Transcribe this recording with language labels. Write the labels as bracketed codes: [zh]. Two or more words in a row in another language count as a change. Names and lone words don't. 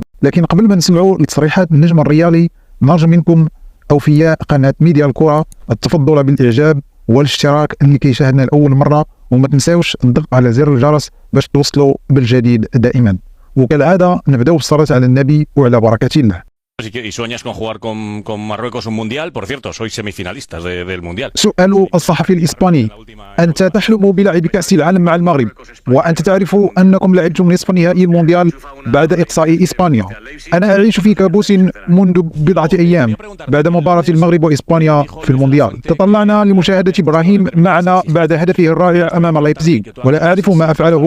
[ar] لكن قبل ما نسمعوا لتصريحات النجم الريالي، نرجو منكم أوفياء قناة ميديا الكرة التفضل بالإعجاب والاشتراك اللي كيشاهدنا لأول مرة، وما تنساوش الضغط على زر الجرس باش توصلوا بالجديد دائما. وكالعادة نبدأ بالصلاة على النبي وعلى بركة الله. [es] Y sueñas con jugar con Marruecos un mundial. Por cierto, sois semifinalistas del mundial. [ar] سؤال الصحفي الإسباني: أنت تحلم بلعب كأس العالم مع المغرب، وأنت تعرف أنكم لعبتم نصف نهائي المونديال بعد إقصاء إسبانيا. أنا أعيش في كابوس منذ بضعة أيام بعد مباراة المغرب وإسبانيا في المونديال. تطلعنا لمشاهدة إبراهيم معنا بعد هدفه الرائع أمام لايبزيغ، ولا أعرف ما أفعله.